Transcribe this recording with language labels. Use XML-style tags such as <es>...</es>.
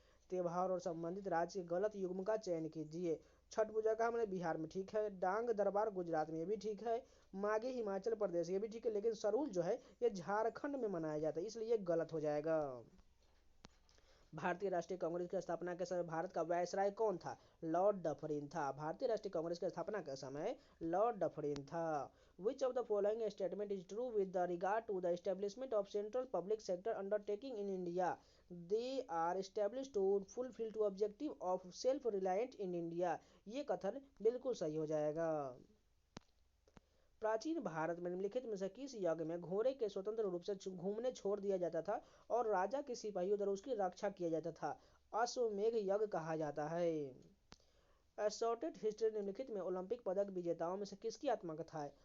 <hi>त्योहार और संबंधित राज्य के गलत युग्म का चयन कीजिए। छठ पूजा का हमने बिहार में ठीक है, डांग दरबार गुजरात में ये भी ठीक है, माघी हिमाचल प्रदेश ये भी ठीक है, लेकिन सरूल जो है ये झारखंड में मनाया जाता है, इसलिए ये गलत हो जाएगा। भारतीय राष्ट्रीय कांग्रेस की स्थापना के समय भारत का वायसराय कौन था? लॉर्ड डफरिन था। भारतीय राष्ट्रीय कांग्रेस की स्थापना के समय लॉर्ड डफरिन था।</hi> <en>Which of the following statement is true with the regard to the establishment of central public sector undertaking in India? They are established to fulfill the objective of self-reliant in India।</en> <hi>ये कथन बिल्कुल सही हो जाएगा। प्राचीन भारत में निम्नलिखित में से किस यज्ञ में घोड़े के स्वतंत्र रूप से घूमने छोड़ दिया जाता था और राजा के सिपाहियों द्वारा उसकी रक्षा किया जाता था? अश्वमेध यज्ञ कहा जाता है। असॉर्टेड हिस्ट्री निम्नलिखित में ओलंपिक पदक विजेताओं में से किसकी आत्मकथा है?</hi>